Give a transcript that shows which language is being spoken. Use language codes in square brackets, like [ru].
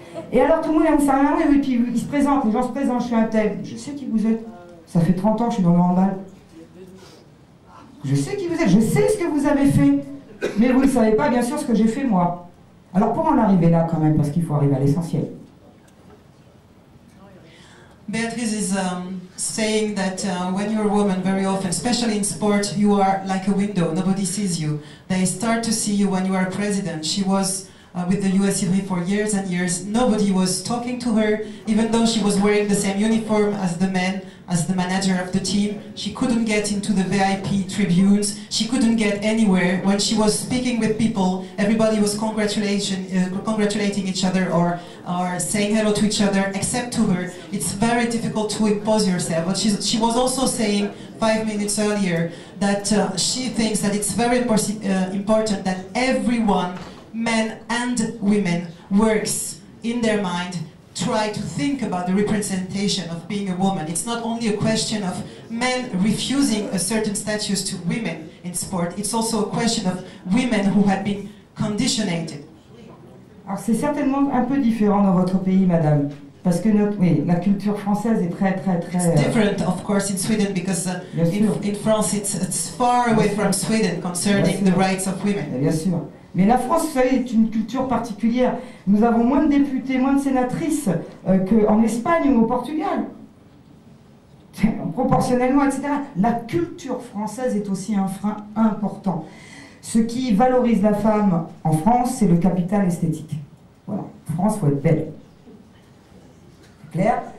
[fr] Et alors tout le monde va vous serrer la main, et puis ils se présentent, les gens se présentent, je suis un tel. Je sais qui vous êtes. Ça fait 30 ans que je suis dans le handball. Je sais qui vous êtes, je sais ce que vous avez fait. Mais vous ne savez pas, bien sûr, ce que j'ai fait, moi. Alors, pour en arriver là, quand même, parce qu'il faut arriver à l'essentiel. [en] Beatrice is saying that when you're a woman, very often, especially in sport, you are like a window. Nobody sees you. They start to see you when you are president. She was with the US Ivry for years and years. Nobody was talking to her, even though she was wearing the same uniform as the men, as the manager of the team. She couldn't get into the VIP tribunes. She couldn't get anywhere. When she was speaking with people, everybody was congratulating each other or saying hello to each other, except to her. It's very difficult to impose yourself. But she was also saying 5 minutes earlier that she thinks that it's very important that everyone, men and women, works in their mind, try to think about the representation of being a woman. It's not only a question of men refusing a certain status to women in sport, it's also a question of women who have been conditioned. [fr] Alors c'est certainement un peu différent dans votre pays, madame, parce que la culture française est très... [en] It's different, of course, in Sweden, because in France it's far away from Sweden concerning the rights of women. [fr] Bien sûr. Mais la France, vous savez, est une culture particulière. Nous avons moins de députés, moins de sénatrices qu'en Espagne ou au Portugal. Proportionnellement, etc. La culture française est aussi un frein important. Ce qui valorise la femme en France, c'est le capital esthétique. Voilà. En France, il faut être belle. C'est clair.